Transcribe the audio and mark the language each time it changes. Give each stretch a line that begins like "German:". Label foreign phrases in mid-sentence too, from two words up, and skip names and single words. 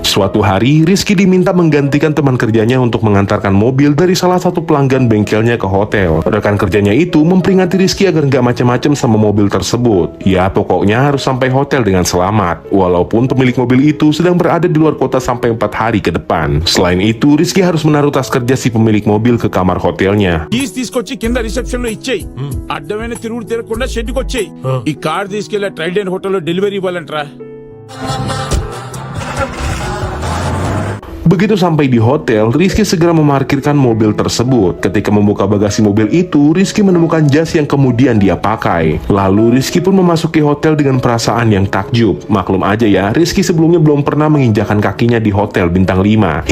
Indonesian: Suatu hari, Rizky diminta menggantikan teman kerjanya untuk mengantarkan mobil dari salah satu pelanggan bengkelnya ke hotel. Rekan kerjanya itu memperingati Rizky agar nggak macam-macam sama mobil tersebut. Ya pokoknya harus sampai hotel dengan selamat, walaupun pemilik mobil itu sedang berada di luar kota sampai 4 hari ke depan. Selain itu, Rizky harus menaruh tas kerja si pemilik mobil ke kamar hotelnya.
Telugu: కీస్ తీసుకొచ్చి కింద రిసెప్షన్ లో ఇచ్చేయి. అడ్డమైన తిరుగుడు తిరగకుండా షెడ్కి వచ్చేయి. ఈ కార్ తీసుకెళ్లి ట్రైడెంట్ హోటల్లో డెలివరీ ఇవ్వాలంటరా.
Indonesian: Begitu sampai di hotel, Rizky segera memarkirkan mobil tersebut. Ketika membuka bagasi mobil itu, Rizky menemukan jas yang kemudian dia pakai. Lalu Rizky pun memasuki hotel dengan perasaan yang takjub. Maklum aja ya, Rizky sebelumnya belum pernah menginjakan kakinya di hotel bintang 5.